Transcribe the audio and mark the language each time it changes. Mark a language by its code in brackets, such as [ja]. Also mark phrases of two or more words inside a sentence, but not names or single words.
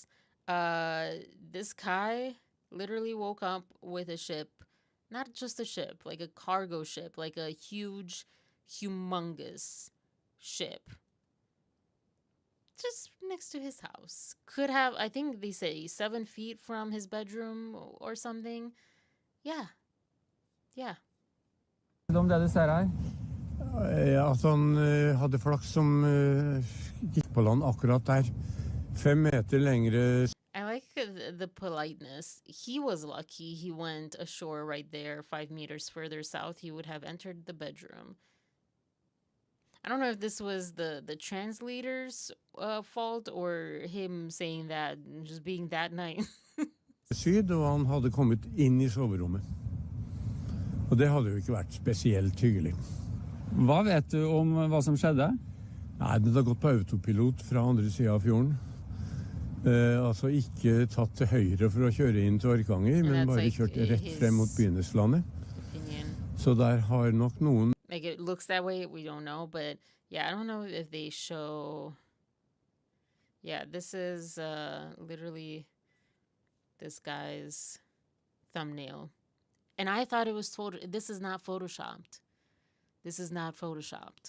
[en] This guy literally woke up with a ship, not just a ship, like a cargo ship, like a huge, humongous ship, just next to his house. Could have, I think they say 7 feet from his bedroom or something. Yeah. [no] Om det du ser her? At han hadde flaks som gikk på land akkurat der. 5 meter lengre. [en] I like the politeness. He was lucky he went ashore right there, 5 meters further south. He would have entered the bedroom. I don't know if this was the translator's fault or him saying that, just being that nice. [no] Syd, og han hadde kommet inn I soverommet. Og det hadde jo ikke vært spesielt hyggelig. Hva vet du om hva som skjedde? Nei, det har gått på autopilot fra andre siden av fjorden. Altså ikke tatt til høyre for å kjøre inn til Orkanger, men bare [en] like [no] kjørt rett frem mot Byrneslandet. Så der har nok noen... [en] Like, it looks that way, we don't know, but yeah, I don't know if they show... Yeah, this is literally this guy's thumbnail. And I thought it was this is not photoshopped. This is not photoshopped.